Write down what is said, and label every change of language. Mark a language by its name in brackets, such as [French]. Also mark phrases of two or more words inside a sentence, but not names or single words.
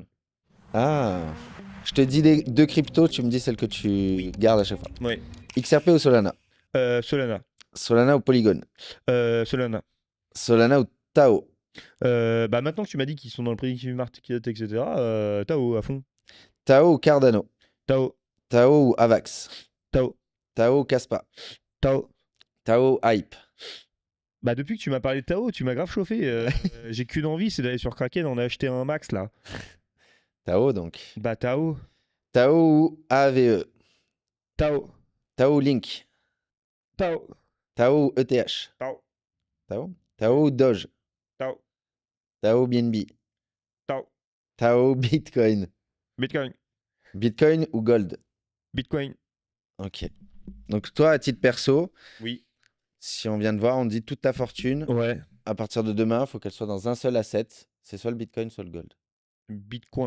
[French] Ah. Je te dis les deux cryptos, tu me dis celle que tu gardes à chaque fois. Oui. XRP ou Solana? Solana. Solana ou Polygon? Solana. Solana ou Tao? Bah maintenant que tu m'as dit qu'ils sont dans le [English] predictive market, [French] etc., Tao à fond. Tao ou Cardano? Tao. Tao ou Avax? Tao. Tao ou Kaspa? Tao. Tao ou Hype? Bah depuis que tu m'as parlé de Tao, tu m'as grave chauffé. J'ai qu'une envie, c'est d'aller sur Kraken, on a acheté un max là. Tao donc. Bah Tao. Tao ou AVE? Tao. Tao ou Link? Tao. Tao ou ETH? Tao. Tao? Tao ou Doge? Tao. Tao ou BNB? Tao. Tao ou Bitcoin? Bitcoin. Bitcoin ou Gold? Bitcoin. Ok. Donc toi, à titre perso, Oui. si on vient de voir, on dit toute ta fortune. Ouais. À partir de demain, il faut qu'elle soit dans un seul asset. C'est soit le Bitcoin, soit le Gold. Bitcoin.